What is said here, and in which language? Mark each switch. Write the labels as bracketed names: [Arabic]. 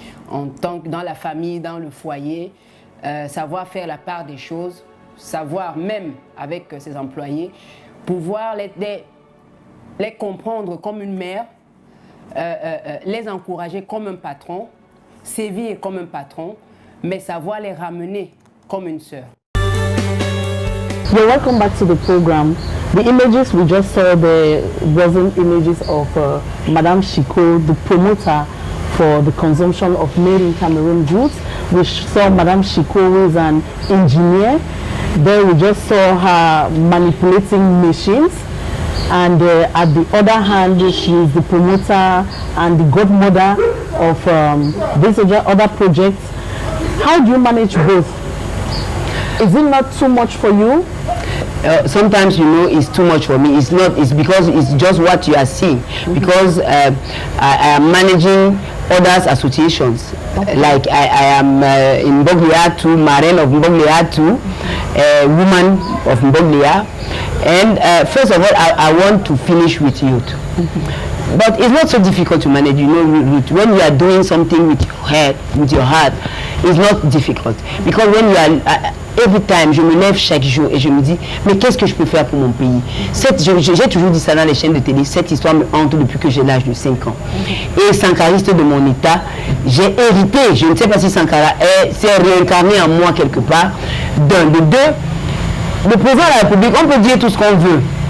[French] En tant que dans la famille, dans le foyer, savoir faire la part des choses, savoir même avec ses employés, pouvoir les comprendre comme une mère, les encourager comme un patron, sévir comme un patron, mais savoir les ramener comme une sœur. [English] You're welcome back to the program. The images we just saw there wasn't images of Madame Chiko, the promoter for the consumption of made in Cameroon goods. We saw Madame Chiko, who is an engineer. There we just saw her manipulating machines. And at the other hand, she is the promoter and the godmother of these other projects. How do you manage both? Is it not too much for you? Sometimes, you know, it's too much for me. It's not. It's because it's just what you are seeing. Because I am managing others associations. Okay. Like I am in Mboglia too, Marine of Mboglia too, woman of Mboglia. And first of all, I want to finish with youth. But it's not so difficult to manage, you know, when you are doing something with your head, with your heart, it's not difficult. Because when you are, every time, [French] je me lève chaque jour et je me dis, mais qu'est-ce que je peux faire pour mon pays? J'ai toujours dit ça dans les chaînes de télé, cette histoire me hante depuis que j'ai l'âge de 5 ans. Et sankariste de mon état, j'ai hérité, je ne sais pas si Sankara s'est réincarné en moi quelque part, d'un, de deux, le président de la République, on peut dire tout ce qu'on veut.